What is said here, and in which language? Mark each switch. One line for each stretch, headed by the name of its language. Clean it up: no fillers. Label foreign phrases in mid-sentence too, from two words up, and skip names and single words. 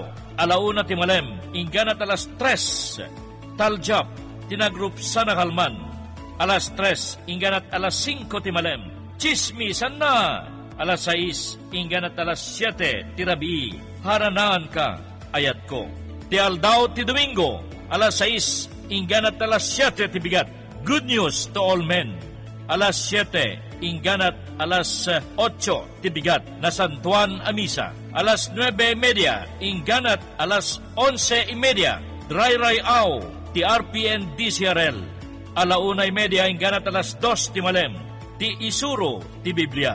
Iloko: Alauna ti malem, inganat alas 3, Taljap, tinagrup sa Nakalman. Alas 3, inganat alas 5 ti malem, Chismisan na. Alas 6, inganat alas 7, tirabi, Haranaan ka, ayat ko. Ti aldaw ti Domingo, alas 6, inganat alas 7 ti bigat,
English: Good news to all men.
Iloko: Alas 7, inganat alas 8 ti bigat, Nasantuan Amisa. Alas 9:30, inganat alas 11:30, Dry Aw, ti RPN DCRL. Alaunay media, inganat alas 2 ti malem, ti Isuro ti Biblia.